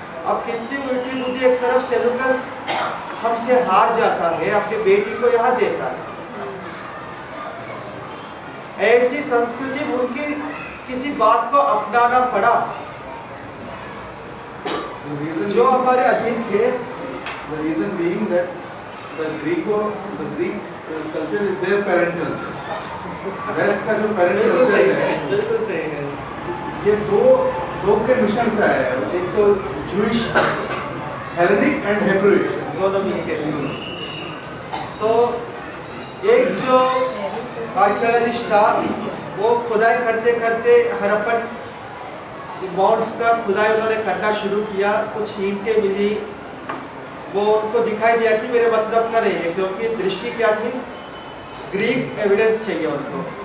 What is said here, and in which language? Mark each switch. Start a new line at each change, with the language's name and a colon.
Hindi: अब कितनी उल्टी बुद्धि, एक तरफ सेलुकस हमसे हार जाता है, अपनी बेटी को यहाँ देता है। ऐसी संस्कृति, उनकी किसी बात को अपनाना पड़ा जो हमारे अधीन थे।
English: The reason being that the Greek culture is their parent culture.
Hindi: Waste का जो parent culture है, बिल्कुल सही है। ये दो के मिशन से आया है। एक तो
English: Jewish, Hellenic and Hebrew
Hindi: दोनों मिलके। तो एक जो आर्कियोलॉजिस्ट था वो खुदाई करते करते हड़प्पन माउंट्स का खुदाई उन्होंने करना शुरू किया। कुछ ईंटें मिली, वो उनको दिखाई दिया कि मेरे मतलब का नहीं है, क्योंकि दृष्टि क्या थी, ग्रीक एविडेंस चाहिए उनको।